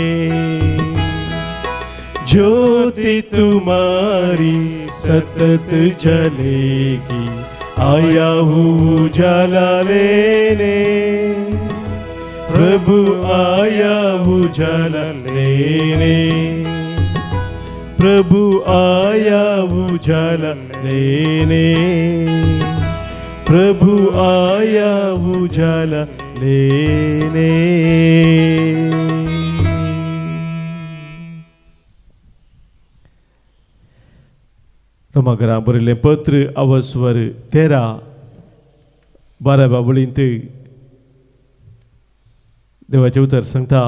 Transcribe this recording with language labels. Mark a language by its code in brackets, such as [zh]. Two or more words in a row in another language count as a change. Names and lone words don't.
[hi] ज्योति तुम्हारी सतत जलेगी, आया हूँ उजाला लेने, प्रभु आया उजाला लेने, प्रभु आया उजाला लेने, प्रभु आया उजाला लेने। [kok] रोमाकरांक बरयल्लें पत्र अवस्वर 13:12 बाबळींत देवाचें उतर सांगता,